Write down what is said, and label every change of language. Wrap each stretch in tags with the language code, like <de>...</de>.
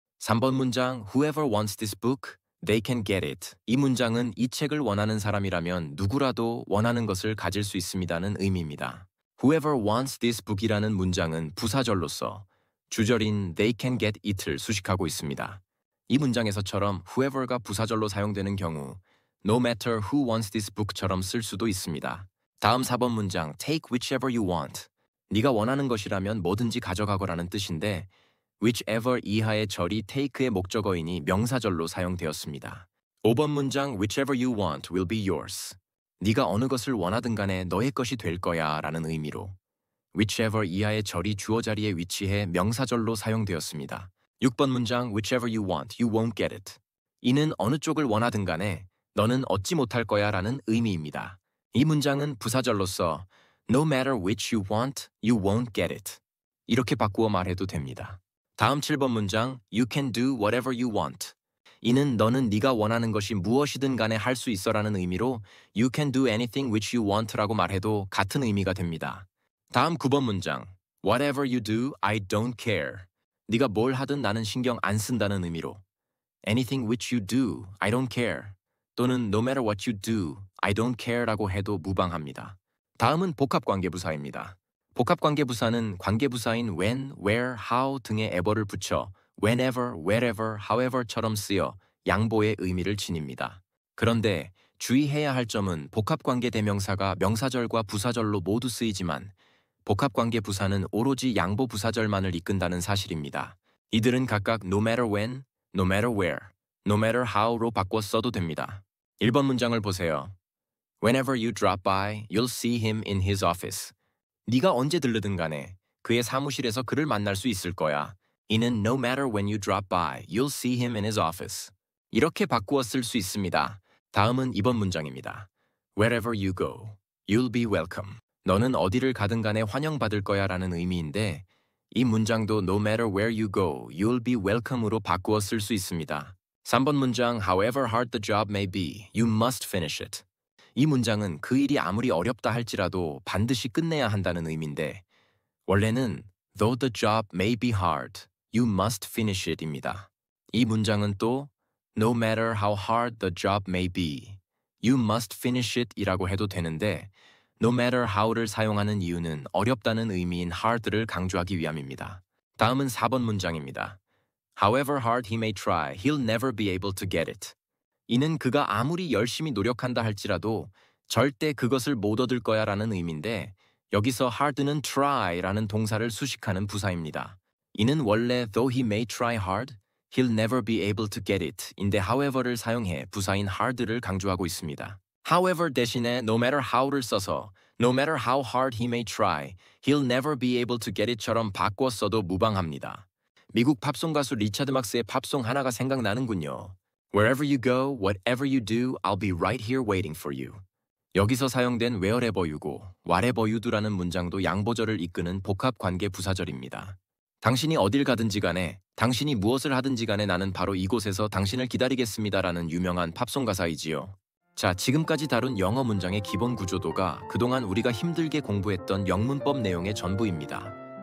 <ko>3번 문장,</ko> <en>whoever wants this book, they can get it.</en> <ko>이 문장은 이 책을 원하는 사람이라면 누구라도 원하는 것을 가질 수 있습니다는 의미입니다.</ko> <en>Whoever wants this book이라는</en> <ko>문장은 부사절로서 주절인</ko> <en>they can get it을</en> <ko>수식하고 있습니다. 이 문장에서처럼 whoever가 부사절로 사용되는 경우</ko> <en>no matter who wants this book</en> <ko>처럼 쓸 수도 있습니다. 다음 4번 문장</ko> <en>take whichever you want.</en> <ko>네가 원하는 것이라면 뭐든지 가져가거라는 뜻인데 whichever 이하의 절이 take의 목적어이니 명사절로 사용되었습니다. 5번 문장</ko> <en>whichever you want will be yours.</en> <ko>네가 어느 것을 원하든 간에 너의 것이 될 거야 라는 의미로 whichever 이하의 절이 주어 자리에 위치해 명사절로 사용되었습니다. 6번 문장</ko> <en>whichever you want, you won't get it.</en> <ko>이는 어느 쪽을 원하든 간에 너는 얻지 못할 거야 라는 의미입니다. 이 문장은 부사절로서</ko> <en>no matter which you want, you won't get it.</en> <ko>이렇게 바꾸어 말해도 됩니다. 다음 7번 문장</ko> <en>you can do whatever you want.</en> <ko>이는 너는 네가 원하는 것이 무엇이든 간에 할 수 있어라는 의미로</ko> <en>you can do anything which you want</en> <ko>라고 말해도 같은 의미가 됩니다. 다음 9번 문장</ko> <en>whatever you do, I don't care.</en> <ko>네가 뭘 하든 나는 신경 안 쓴다는 의미로</ko> <en>anything which you do, I don't care. 또는 no matter what you do, I don't care</en> <ko>라고 해도 무방합니다. 다음은 복합관계부사입니다. 복합관계부사는 관계부사인 when, where, how 등의 에버를 붙여 whenever, wherever, however처럼 쓰여 양보의 의미를 지닙니다. 그런데 주의해야 할 점은 복합관계 대명사가 명사절과 부사절로 모두 쓰이지만 복합관계 부사는 오로지 양보 부사절만을 이끈다는 사실입니다. 이들은 각각</ko> <en>no matter when, no matter where, no matter how로</en> <ko>바꿔 써도 됩니다. 1번 문장을 보세요.</ko> <en>Whenever you drop by, you'll see him in his office.</en> <ko>네가 언제 들르든 간에 그의 사무실에서 그를 만날 수 있을 거야.</ko> <en>이는 no matter when you drop by, you'll see him in his office.</en> <ko>이렇게 바꾸어 쓸 수 있습니다. 다음은 2번 문장입니다.</ko> <en>Wherever you go, you'll be welcome.</en> <ko>너는 어디를 가든 간에 환영받을 거야 라는 의미인데 이 문장도</ko> <en>no matter where you go, you'll be welcome</en> <ko>으로 바꾸어 쓸 수 있습니다. 3번 문장</ko> <en>However hard the job may be, you must finish it.</en> <ko>이 문장은 그 일이 아무리 어렵다 할지라도 반드시 끝내야 한다는 의미인데 원래는</ko> <en>Though the job may be hard, you must finish it</en> <ko>입니다. 이 문장은 또</ko> <en>No matter how hard the job may be, you must finish it</en> <ko>이라고 해도 되는데</ko> <en>no matter how</en> <ko>를 사용하는 이유는 어렵다는 의미인 hard를 강조하기 위함입니다. 다음은 4번 문장입니다.</ko> <en>However hard he may try, he'll never be able to get it.</en> <ko>이는 그가 아무리 열심히 노력한다 할지라도 절대 그것을 못 얻을 거야 라는 의미인데 여기서 hard는 try라는 동사를 수식하는 부사입니다. 이는 원래</ko> <en>though he may try hard, he'll never be able to get it 인데 however를 사용해 부사인 hard를</en> <ko>강조하고 있습니다.</ko> <en>However 대신에 no matter how를 써서 no matter how hard he may try, he'll never be able to get it</en> <ko>처럼 바꿔 써도 무방합니다. 미국 팝송 가수 리차드 막스의 팝송 하나가 생각나는군요.</ko> <en>Wherever you go, whatever you do, I'll be right here waiting for you.</en> <ko>여기서 사용된 wherever you고</ko> <en>whatever you do</en> <ko>라는 문장도 양보절을 이끄는 복합관계 부사절입니다. 당신이 어딜 가든지 간에 당신이 무엇을 하든지 간에 나는 바로 이곳에서 당신을 기다리겠습니다라는 유명한 팝송 가사이지요. 자, 지금까지 다룬 영어 문장의 기본 구조도가 그동안 우리가 힘들게 공부했던 영문법 내용의 전부입니다.</ko>